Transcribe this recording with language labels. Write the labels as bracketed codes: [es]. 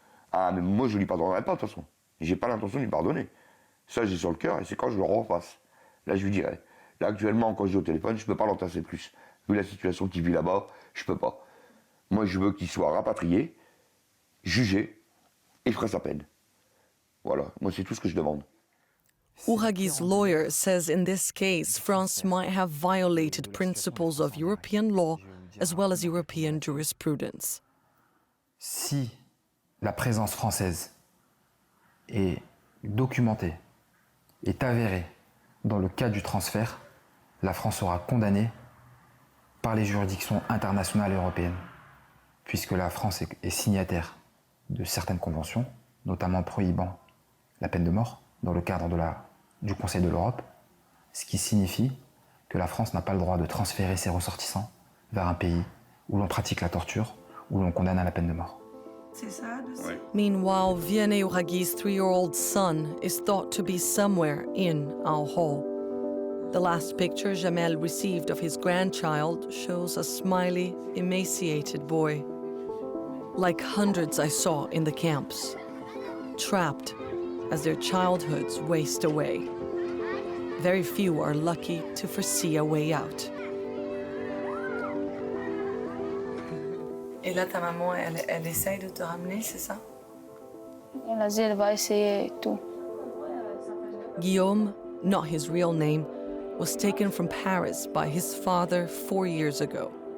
[fr] Ah, mais moi, je ne lui pardonnerai pas, de toute façon. J'ai pas l'intention de lui pardonner. Ça, j'ai sur le cœur, et c'est quand je le refasse. Là, je lui dirai. Là, actuellement, quand je dis au téléphone, je ne peux pas l'entasser plus. Vu la situation qu'il vit là-bas, je ne peux pas. Moi, je veux qu'il soit rapatrié, jugé, et ferait sa peine. Voilà, moi, c'est tout ce que je demande. [en] Ouraghi's lawyer says in this case, France might have violated principles of European law as well as European jurisprudence. [fr] Si la présence française est documentée, est avérée dans le cas du transfert, la France sera condamnée par les juridictions internationales et européennes, puisque la France est signataire de certaines conventions, notamment prohibant la peine de mort dans le cadre du Conseil de l'Europe, ce qui signifie que la France n'a pas le droit de transférer ses ressortissants vers un pays où l'on pratique la torture, où l'on condamne à la peine de mort. [en] Meanwhile, Vianney Ouraghi's 3-year-old son is thought to be somewhere in Al Hol. The last picture Jamel received of his grandchild shows a smiley, emaciated boy. Like hundreds I saw in the camps, trapped as their childhoods waste away. Very few are lucky to foresee a way out. [fr] Et là, ta maman, elle essaye de te ramener, c'est ça? Elle a dit qu'elle va essayer et tout. [en] Guillaume, not his real name, was taken from Paris by his father 4 years ago.